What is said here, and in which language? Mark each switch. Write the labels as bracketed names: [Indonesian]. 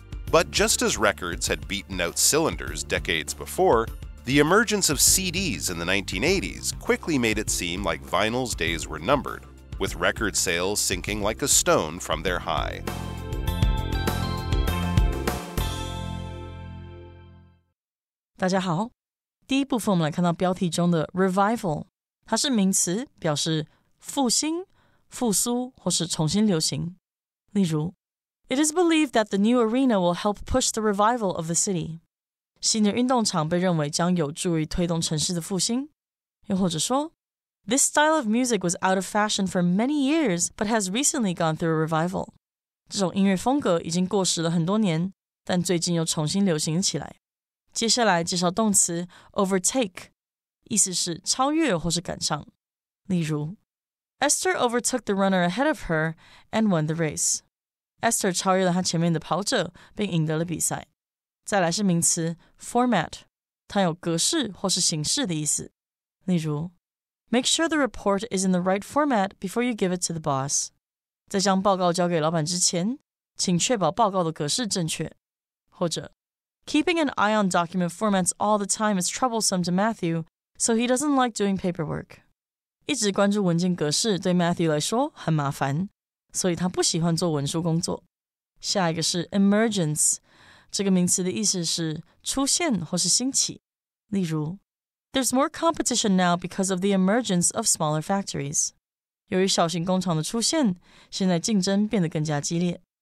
[English] But just as records had beaten out cylinders decades before, the emergence of CDs in the 1980s quickly made it seem like vinyl's days were numbered, with record sales sinking like a stone from their high. [Chinese] 大家好，第一部分我们来看到标题中的 revival， 它是名词，表示复兴、复苏或是重新流行。例如 [English] It is believed that the new arena will help push the revival of the city. [Chinese] 新的运动场被认为将有助于推动城市的复兴。又或者说 [English] This style of music was out of fashion for many years, but has recently gone through a revival. [Chinese] 这种音乐风格已经过时了很多年，但最近又重新流行起来。接下来介绍动词 overtake， 意思是超越或是赶上。例如 [English] Esther overtook the runner ahead of her and won the race. [Chinese] Esther 超越了她前面的跑者，并赢得了比赛。再来是名词 format， 它有格式或是形式的意思。例如 [English] Make sure the report is in the right format before you give it to the boss. [Chinese] 在将报告交给老板之前，请确保报告的格式正确。或者 [English] Keeping an eye on document formats all the time is troublesome to Matthew, so he doesn't like doing paperwork. [Chinese] 一直关注文件格式对 Matthew 来说很麻烦，所以他不喜欢做文书工作。下一个是 emergence， 这个名词的意思是出现或是兴起。例如 [English] There's more competition now because of the emergence of smaller factories. [Chinese] 由于小型工厂的出现，现在竞争变得更加激烈。